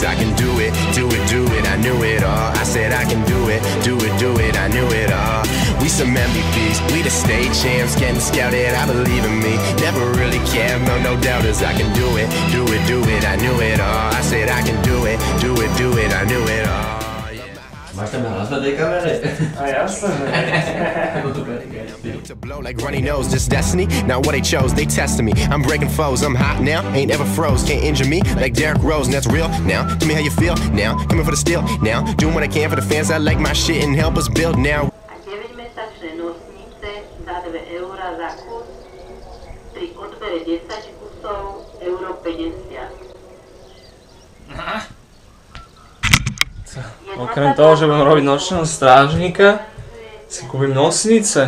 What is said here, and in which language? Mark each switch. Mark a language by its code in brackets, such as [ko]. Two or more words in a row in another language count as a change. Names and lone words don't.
[en] I can do it, do it, do it, I knew it all. I said I can do it, do it, do it, I knew it all. We some MVPs, we the state champs, getting scouted, I believe in me. Never really cared, no doubters. I can do it, do it, do it, I knew it all. I said I can do it, do it, do it, I knew it all. [sk] Máš tam hlas na tej kamere? A jasné, [en] To blow like runny nose, just destiny. Not what they chose, they tested me. I'm breaking foes, I'm hot now, ain't ever froze. Can't injure me like Derrick Rose, and that's real now. Tell me how you feel now, coming for the steal now. Doing what I can for the fans, I like my shit and help us build now. [sk] A 9-mesačné nosnice za 2 € za kus, pri odbere 10 kusov €50. Okrem toho, že budem robiť nočného strážnika, si kúpim nosnice.